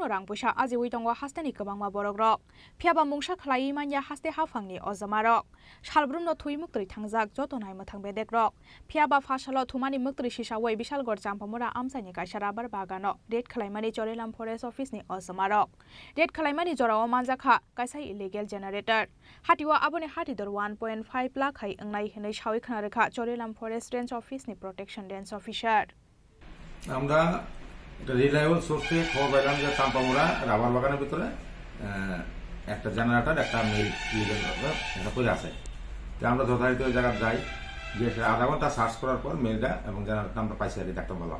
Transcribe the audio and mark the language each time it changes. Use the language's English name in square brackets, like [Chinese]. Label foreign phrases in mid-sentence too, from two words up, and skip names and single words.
[Kok Borok] रांपुसा आजिवै दंग हास्तेनि गोबांमा बरगरक फियाबा मुंसा खलायै मानिया हास्ते हाफांनि अजामारक सालब्रुनो थुइ मुक्तै थांजाक जतनाय मोथां बेदेग्रक फियाबा फाशालो थुमानि मुक्तै सिसावै बिशालगड़ जाम्पमुरा आमसानि काइसाराबार बागानो रेड खलायमानि चरेनाम फरेस्ट अफिसनि अजामारक रेड खलायमानि जराव मानजाखा काइसा [English] illegal generator [Kok Borok] हातिवा आबुनि हातिदर 1.5 लाख हाय अंगनाय हनै सावै खोना रेखा चरेलाम [English] forest range office [Kok Borok] नि [English] protection range officer [Bangla] আমরা একটা [English] reliable source [Bangla] থেকে খবর পেলাম যে চাম্পামুড়া রাবার বাগানের ভিতরে একটা জেনারেটর একটা মিল লিগেল এটা করে আছে। তো আমরা যথারীতি ওই জায়গায় যাই, গিয়ে আধা ঘন্টা সার্চ করার পর মেলটা এবং জেনারেটরটা আমরা পাইছি আর কি দেখতে পেলাম।